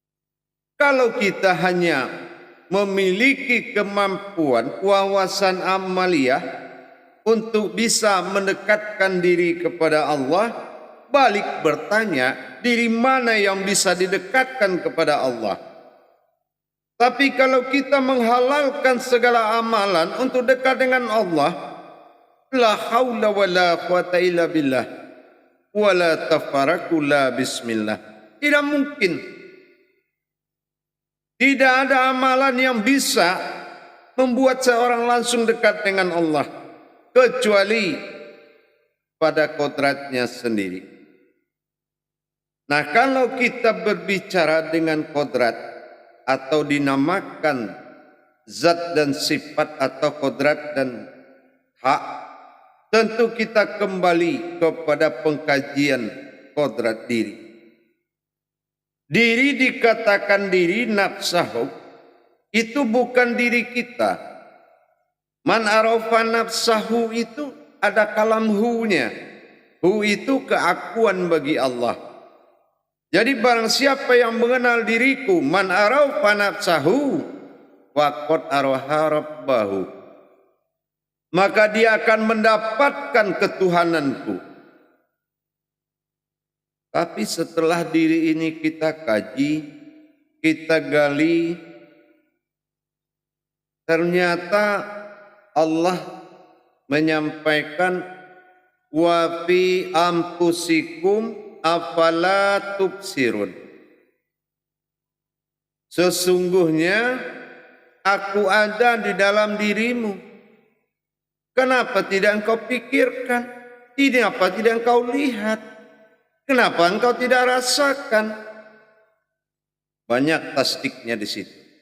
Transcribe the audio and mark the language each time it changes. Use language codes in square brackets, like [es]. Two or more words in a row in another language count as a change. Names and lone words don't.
[id] Kalau kita hanya memiliki kemampuan, wawasan amaliyah untuk bisa mendekatkan diri kepada Allah, balik bertanya, diri mana yang bisa didekatkan kepada Allah? Tapi kalau kita menghalalkan segala amalan untuk dekat dengan Allah, [ar] لا حول ولا قوة إلا بالله ولا تفرق لا بسم الله. [id] Tidak mungkin. Tidak ada amalan yang bisa membuat seorang langsung dekat dengan Allah, kecuali pada kodratnya sendiri. Nah, kalau kita berbicara dengan kodrat atau dinamakan zat dan sifat atau kodrat dan hak, tentu kita kembali kepada pengkajian kodrat diri. Diri dikatakan diri nafsahu, itu bukan diri kita. [ar] من عرف نفسه [id] itu ada kalam hu-nya. Hu itu keakuan bagi Allah. Jadi barang siapa yang mengenal diriku, [ar] من عرف نفسه فقد عرف ربه, [id] maka dia akan mendapatkan ketuhananku. Tapi setelah diri ini kita kaji, kita gali, ternyata Allah menyampaikan [ar] وفي أنفسكم أفلا تبصرون. [id] Sesungguhnya aku ada di dalam dirimu. Kenapa tidak engkau pikirkan? Kenapa tidak engkau lihat? Kenapa engkau tidak rasakan? Banyak tasdiknya di situ.